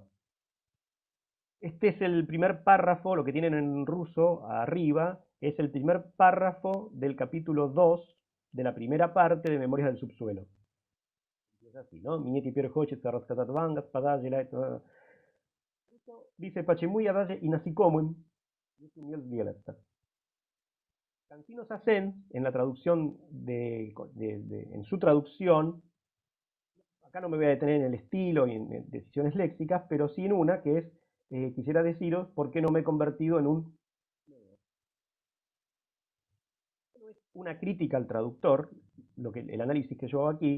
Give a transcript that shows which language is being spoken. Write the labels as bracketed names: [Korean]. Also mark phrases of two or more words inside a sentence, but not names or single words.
[Spanish] Este es el primer párrafo, lo que tienen en ruso arriba, es el primer párrafo del capítulo 2 de la primera parte de Memorias del Subsuelo. Es así, ¿no? Dice, [Russian] почему я даже и насекомым не сумел сделаться. [Spanish] Cansino Sassen, en la traducción en su traducción, acá no me voy a detener en el estilo y en decisiones léxicas, pero sí en una que es, quisiera deciros por qué no me he convertido en un... No es una crítica al traductor, el análisis que yo hago aquí.